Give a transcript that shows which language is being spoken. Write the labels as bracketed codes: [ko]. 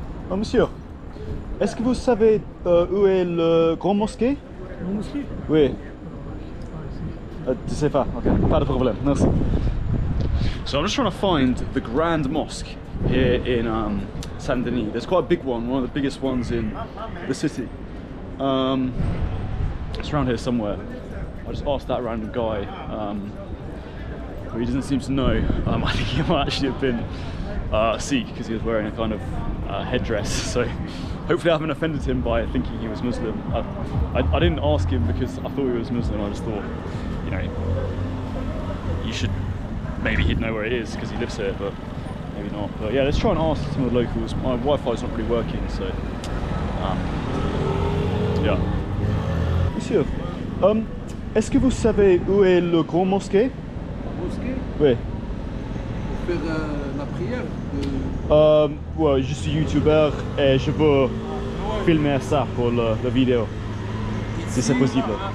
[fr] Oh, monsieur, est-ce que vous savez où est le grand mosquée? Le mosquée? Oui. Tu sais pas, okay, pas de problème, merci. [en] So I'm just trying to find the Grand Mosque here in Saint Denis. There's quite a big one of the biggest ones in the city. It's around here somewhere. I just asked that random guy, who he doesn't seem to know. I think he might actually have been Sikh because he was wearing a kind of headdress. So hopefully I haven't offended him by thinking he was Muslim. I didn't ask him because I thought he was Muslim. I just thought, you know, you should, maybe he'd know where it is because he lives here, but maybe not. But yeah, let's try and ask some of the locals. My Wi-Fi's not really working, so yeah. [fr] Monsieur, est-ce que vous savez où est le grand mosquée? Mosquée? Oui. Pour faire la prière? Ouais, je suis youtubeur et je veux filmer ça pour la vidéo, si c'est possible.